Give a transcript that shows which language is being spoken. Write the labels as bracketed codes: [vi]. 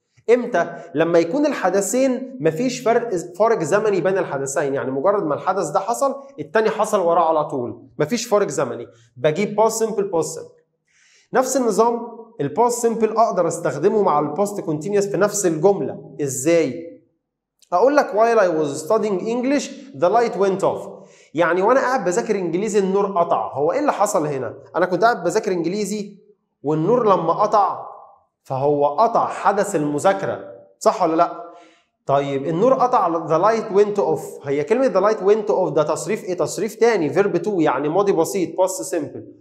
[ar] امتى؟ لما يكون الحدثين مفيش فارق زمني بين الحدثين، يعني مجرد ما الحدث ده حصل الثاني حصل وراه على طول، مفيش فارق زمني، بجيب باست سمبل باست سمبل. نفس النظام الباست سمبل اقدر استخدمه مع الباست كونتينيوس في نفس الجمله. ازاي؟ اقول لك [en] while I was studying English the light went off. [ar] يعني وانا قاعد بذاكر انجليزي النور قطع. هو ايه اللي حصل هنا؟ انا كنت قاعد بذاكر انجليزي والنور لما قطع فهو قطع حدث المذاكره، صح ولا لا؟ طيب النور قطع [en] the light went off، [ar] هي كلمه the light went off ده تصريف ايه؟ تصريف تاني فيرب 2، يعني ماضي بسيط past simple.